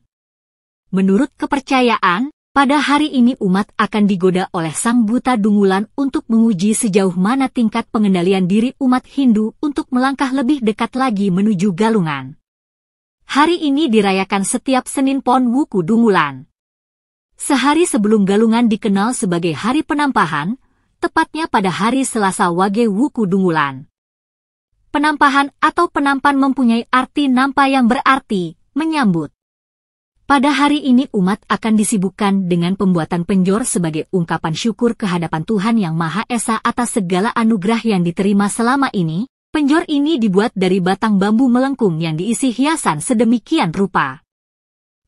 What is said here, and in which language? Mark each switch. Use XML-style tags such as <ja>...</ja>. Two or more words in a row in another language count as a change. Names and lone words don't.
<id>Menurut kepercayaan, pada hari ini umat akan digoda oleh Sang Buta Dungulan untuk menguji sejauh mana tingkat pengendalian diri umat Hindu untuk melangkah lebih dekat lagi menuju Galungan. Hari ini dirayakan setiap Senin Pon Wuku Dungulan. Sehari sebelum Galungan dikenal sebagai Hari Penampahan, tepatnya pada hari Selasa Wage Wuku Dungulan. Penampahan atau penampan mempunyai arti nampa yang berarti menyambut. Pada hari ini umat akan disibukkan dengan pembuatan penjor sebagai ungkapan syukur kehadapan Tuhan Yang Maha Esa atas segala anugerah yang diterima selama ini. Penjor ini dibuat dari batang bambu melengkung yang diisi hiasan sedemikian rupa.</id>